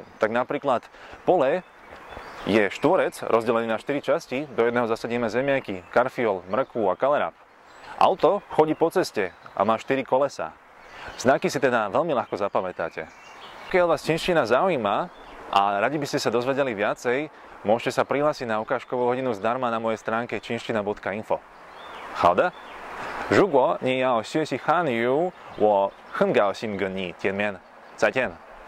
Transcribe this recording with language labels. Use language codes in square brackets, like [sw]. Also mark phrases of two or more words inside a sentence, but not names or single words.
[sk] Tak napríklad pole je štvorec rozdelený na 4 časti, do jedného zasadíme zemiaky, karfiol, mrkvu a kalerab. Auto chodí po ceste a má 4 kolesá. Znaky si teda veľmi ľahko zapamätáte. Pokiaľ vás čínština zaujíma a radi by ste sa dozvedeli viacej, môžete sa prihlásiť na ukážkovú hodinu zdarma na mojej stránke čínština.info. [zh] 好的，如果你要学习汉语，我很高兴跟你见面，再见。